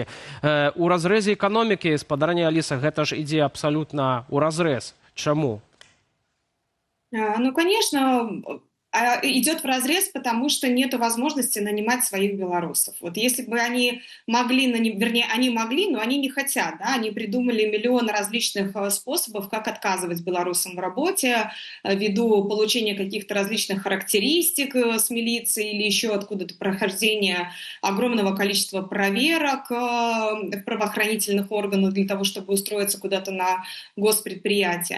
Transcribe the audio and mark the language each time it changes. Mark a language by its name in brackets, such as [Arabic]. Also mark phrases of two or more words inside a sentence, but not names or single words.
[Belarusian] У разрэзе эканомікі, спадарня Аліса, гэта ж ідзе абсалютна ў разрэз. Чаму? [Russian] Ну, конечно, идет вразрез, потому что нет возможности нанимать своих белорусов. Вот если бы они могли, они могли, но они не хотят, да, они придумали миллион различных способов, как отказывать белорусам в работе, ввиду получения каких-то различных характеристик с милиции или еще откуда-то прохождения огромного количества проверок в правоохранительных органах для того, чтобы устроиться куда-то на госпредприятие.